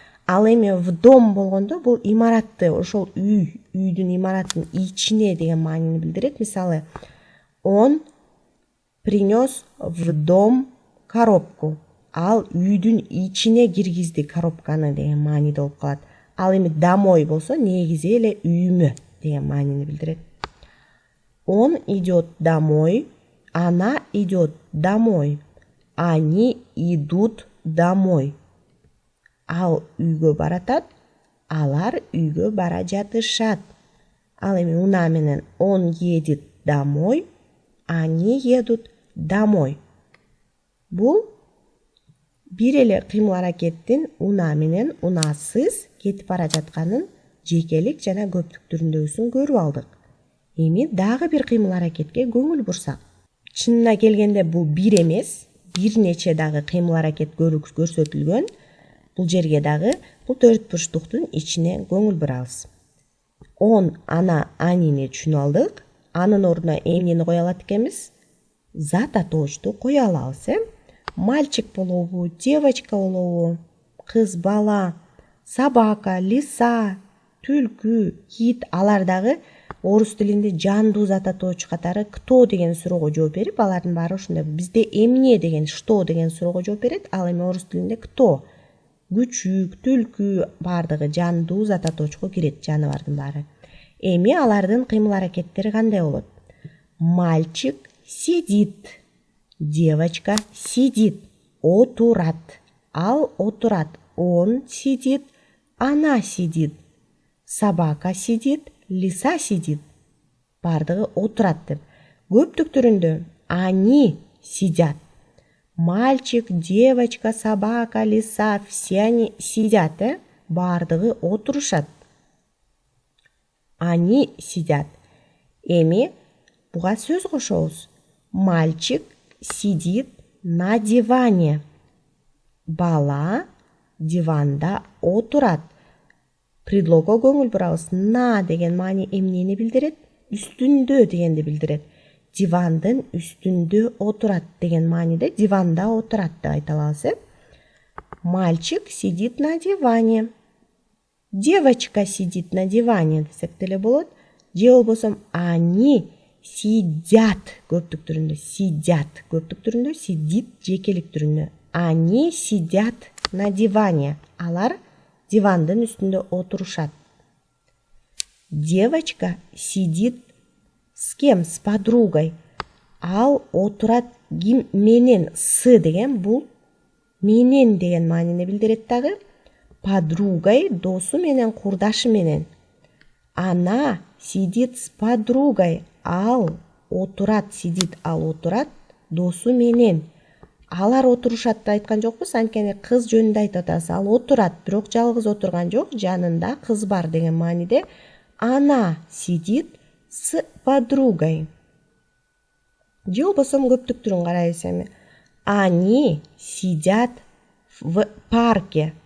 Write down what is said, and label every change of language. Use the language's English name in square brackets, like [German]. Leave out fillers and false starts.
[Kyrgyz] Ал эми в дом болгондо бул имаратты, ошол үйдүн имараттын ичине деген маанини билдирет. Мисалы, [Russian] он принес в дом коробку. [Kyrgyz] Ал үйдүн ичине киргизди коробканы деген мааниде болуп калат. Ал эми домой болсо негизи эле үйүмө деген маанини билдирет. [Russian] Он идет домой, она идет домой, они идут домой. [Kyrgyz] Ал үйгө баратат, алар үйгө бара жатышат. Ал эми унаа менен [Russian] он едет домой, они едут домой. [Kyrgyz] Бул бир эле кыймыл аракеттин унаа менен унаасыз кетип бара жатканын жекелик жана көптүк түрүндөгүсүн көрүп алдык. Эми дагы бир кыймыл аракетке көңүл бурсак. Чынына келгенде бул бир эмес, бир нече дагы кыймыл аракет көрсөтүлгөн. Бул жерге дагы бул төрт бурчтуктун ичине көңүл бурабыз. Он, ана, анини түшүнүп алдык. Анын ордуна эмнени кое алат экенбиз? Зат атоочту кое алабыз, Мальчик болобу, девочка болобу, кыз бала, собака, лиса, түлкү, кит, алар дагы орус тилинде жандуу зат атоочу катары кто деген суроого жооп берип, алардын баары ушундай. Бизде эмне деген, что деген суроого жооп берет, ал эми орус тилинде кто, күчүк, түлкү баардыгы жандуу зат атоочуга кирет, жаныбардын баары. Эми алардын кыймыл аракеттери кандай болот? [Russian] Мальчик сидит, девочка сидит, [Kyrgyz] отурат, ал отурат, [Russian] он сидит, она сидит, собака сидит, лиса сидит. [Kyrgyz] Бардыгы отурат деп. Көптүк түрүндө [Russian] они сидят. Мальчик, девочка, собака, лиса, все они сидят, [Kyrgyz] бардыгы отурушат. [Russian] Они сидят. [Kyrgyz] Эми буга сөз кошобуз. [Russian] Мальчик сидит на диване. [Kyrgyz] Бала диванда отурат. Предлогго көңүл бурабыз. На деген маани эмнени билдирет? Үстүндө дегенди билдирет. Дивандын үстүндө отурат деген мааниде диванда отурат деп айта алабыз. [Russian] Мальчик сидит на диване. Девочка сидит на диване [Kyrgyz] десек деле болот. Же болбосо [Russian] они сидят [Kyrgyz] көптүк түрүндө, сидят көптүк түрүндө, сидит жекелик түрүндө. [Russian] Они сидят на диване. [Kyrgyz] Алар дивандын үстүндө отурушат. [Russian] Девочка сидит с кем? С подругой. [Kyrgyz] Ал отурат ким менен? С деген бул менен деген маанини билдирет дагы. Подругой досу менен, курдашы менен. [Russian] Она сидит с подругой. [Kyrgyz] Ал отурат, сидит, ал отурат досу менен. Алар отурушат деп айткан жокпуз, анткени кыз жөнүндө айтып атабыз. Ал отурат, бирок жалгыз отурган жок, жанында кыз бар деген мааниде. [Russian] Она сидит с подругой. [Kyrgyz] Же болбосо көптүк түрүн карайбыз эми. [Russian] Они сидят в парке.